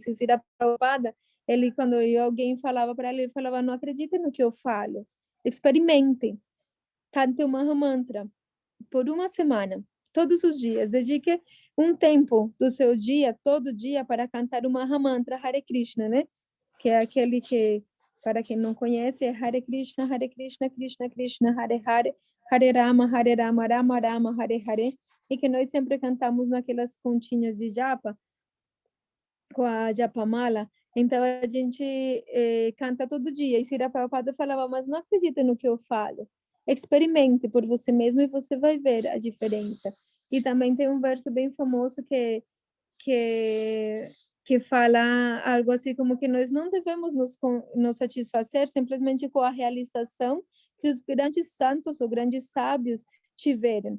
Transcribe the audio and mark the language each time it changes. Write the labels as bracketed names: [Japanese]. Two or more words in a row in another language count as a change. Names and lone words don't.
[Portuguese] E Srila Prabhupada, ele, quando alguém falava para ele falava, não acredite no que eu falo, experimente, cante o Maha Mantra por uma semana, todos os dias, dedique um tempo do seu dia, todo dia, para cantar o Maha Mantra Hare Krishna, né? Que é aquele que, para quem não conhece, é [Sanskrit] हरे कृष्ण, कृष्ण कृष्ण, हरे हरे, हरे राम, राम राम, हरे हरे, [Portuguese] e que nós sempre cantamos naquelas continhas de japa, com a japamala. Então, a gente canta todo dia. E Srila Prabhupada falava, mas não acredita no que eu falo. Experimente por você mesmo e você vai ver a diferença. E também tem um verso bem famoso que, que fala algo assim como que nós não devemos nos satisfazer simplesmente com a realização que os grandes santos ou grandes sábios tiveram.